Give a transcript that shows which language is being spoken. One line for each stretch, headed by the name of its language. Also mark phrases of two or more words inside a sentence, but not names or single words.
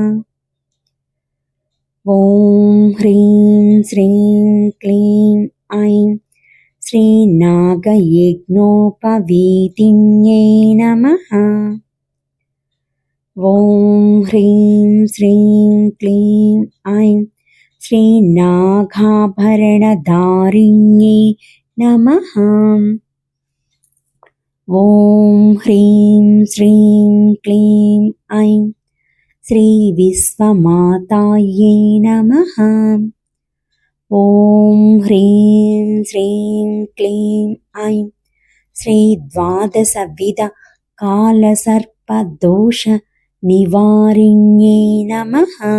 Sanskrit: ఓం హ్రీం శ్రీం క్లీం ఐం శ్రీ నాగయజ్ఞోపవీతిన్యై నమః. ఓం హ్రీం శ్రీం క్లీం ఐం శ్రీ నాగాభరణధారిణ్యై నమః. ॐ ह्रीं श्रीं क्लीं ऐं श्रीविश्वमातायै नमः। ॐ ह्रीं श्रीं क्लीं ऐं श्रीद्वादशविधकालसर्पदोषनिवारिण्यै नमः।